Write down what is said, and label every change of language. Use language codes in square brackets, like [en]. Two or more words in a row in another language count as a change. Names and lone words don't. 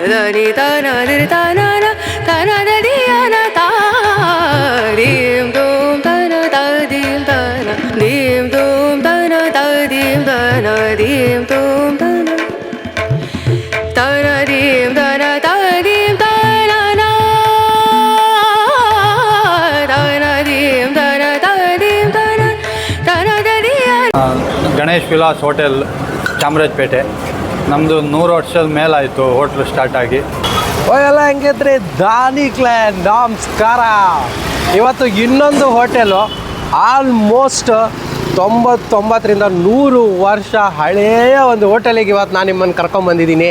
[kn] ni ta na di ta na na ta na da di na ta dim dum ta na ta dim ta na dim dum ta na ta dim ta na dim dum ta na ta na dim ta na ta dim ta na na ta na dim ta na ta dim ta na ta na da di ಗಣೇಶ್ ವಿಲಾಸ್ ಹೋಟೆಲ್ ಚಾಮರಾಜಪೇಟೆ. ನಮ್ಮದು 100 ವರ್ಷದ ಮೇಲಾಯಿತು ಹೋಟ್ಲು ಸ್ಟಾರ್ಟ್ ಆಗಿ. ಎಲ್ಲ ಹೆಂಗಿದ್ರಿ ದಾನಿ ಕ್ಲಾನ್ ನಮಸ್ಕಾರ. ಇವತ್ತು ಇನ್ನೊಂದು ಹೋಟೆಲು ಆಲ್ಮೋಸ್ಟ್ 99ರಿಂದ 100 ವರ್ಷ ಹಳೆಯ ಒಂದು ಹೋಟೆಲಿಗೆ ಇವತ್ತು ನಾನು ನಿಮ್ಮನ್ನು ಕರ್ಕೊಂಬಂದಿದ್ದೀನಿ.